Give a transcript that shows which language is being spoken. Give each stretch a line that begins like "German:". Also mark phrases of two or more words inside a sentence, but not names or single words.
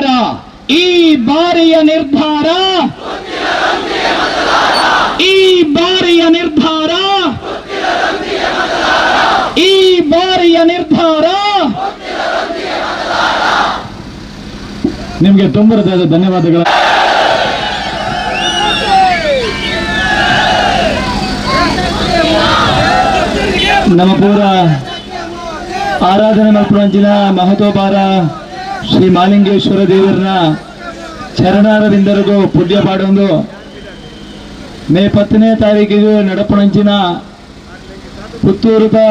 Kannada: ಈ ಬಾರಿಯ ನಿರ್ಧಾರ, ಈ ಬಾರಿಯ ನಿರ್ಧಾರ, ಈ ಬಾರಿಯ ನಿರ್ಧಾರ. ನಿಮಗೆ ತುಂಬ ಧನ್ಯವಾದಗಳು.
Tulu: ನಮ್ಮ ಪೂರ ಆರಾಧನೆ ಮಲ್ಪುರಂಚಿನ ಮಹತೋಬಾರ ಶ್ರೀ ಮಾಲಿಂಗೇಶ್ವರ ದೇವರನ್ನ ಚರಣಾರವಿಂದರಿಗೂ ಪುಣ್ಯ ಪಾಡೊಂದು ಮೇ 10ನೇ ತಾರೀಕಿಗೆ ನಡಪಣಂಚಿನ ಪುತ್ತೂರುದ